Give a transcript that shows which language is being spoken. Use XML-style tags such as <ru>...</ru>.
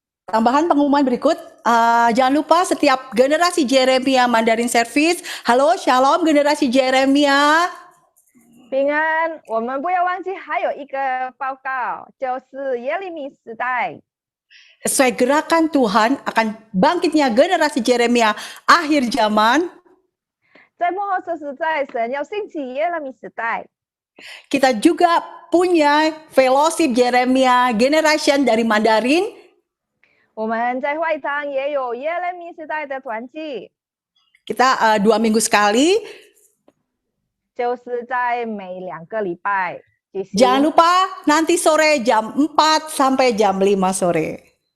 <id>Tambahan pengumuman berikut, jangan lupa setiap generasi Jeremia Mandarin Service. Halo, Shalom generasi Jeremia.</id> <zh>平安，我们不要忘记还有一个报告，就是耶利米时代。</zh> <id>Sesuai gerakan Tuhan akan bangkitnya generasi Jeremia akhir zaman.</id> <zh>在幕后这时代，神要兴起耶利米时代。</zh> <id>Kita juga punya fellowship Jeremia Generation dari Mandarin.</id> <zh>我们在外堂也有耶利米时代的团契，</zh> <id>Kita 2 minggu sekali.</id> <zh>就是在每2个礼拜举行。</zh> <id>Jangan lupa nanti sore jam 4 sampai jam 5 sore.</id>